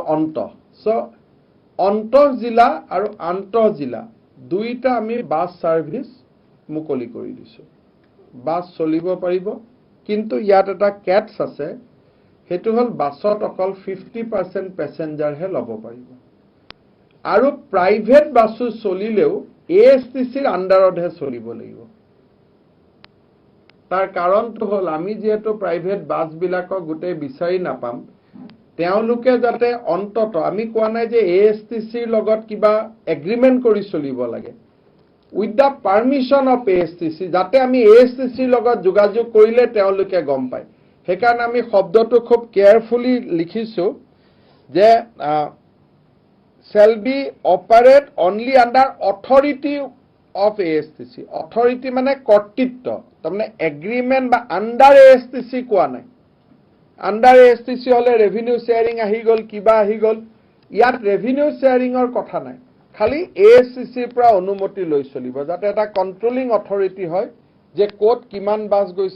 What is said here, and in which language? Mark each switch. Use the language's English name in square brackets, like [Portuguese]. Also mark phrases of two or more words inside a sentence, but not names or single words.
[Assamese] অন্তঃ সো অন্তঃ জিলা আৰু আন্তঃ জিলা দুইটা আমি বাস সাৰ্ভিস মুকলি কৰি দিছো বাস চলিব পাৰিব কিন্তু ইয়াত এটা ক্যাটস আছে হেতু হল বাসত অকল 50% প্যাসেঞ্জাৰ হে লব পাৰিব আৰু প্ৰাইভেট বাসু চলিলেও এএসটিসিৰ আন্ডাৰতহে চলিব লাগিব তাৰ কাৰণটো হল আমি যেহেতু প্ৰাইভেট বাস বিলাকক গোটেই বিচাৰি নাপাম তেওঁলোকে যাতে অন্তত আমি কোৱা নাই যে এএসটিসিৰ লগত কিবা এগ্ৰিমেন্ট কৰি চলিব লাগে [English] with the permission of ASTC [Assamese] যাতে আমি ASTC লগত যোগাযোগ কৰিলে তেওঁলোকে গম পায় হেকাৰণে আমি শব্দটো খুব কেয়াৰফুলি লিখিছো যে [English] shall be operate only under authority of ASTC authority [Assamese] মানে কৰ্তৃত্ব তাৰমানে এগ্ৰিমেন্ট বা আন্ডাৰ ASTC কোৱা নাই আন্ডাৰ ASTC হলে [English] revenue sharing [Assamese] আহি গল কিবা আহি গল ইয়াত [English] revenue sharingৰ [Assamese] কথা নাই খালি এএসটিসিৰ পৰা অনুমতি লৈ চলিব যাতে এটা [English] controlling authority [Assamese] হয় যে কোট কিমান বাস গৈছে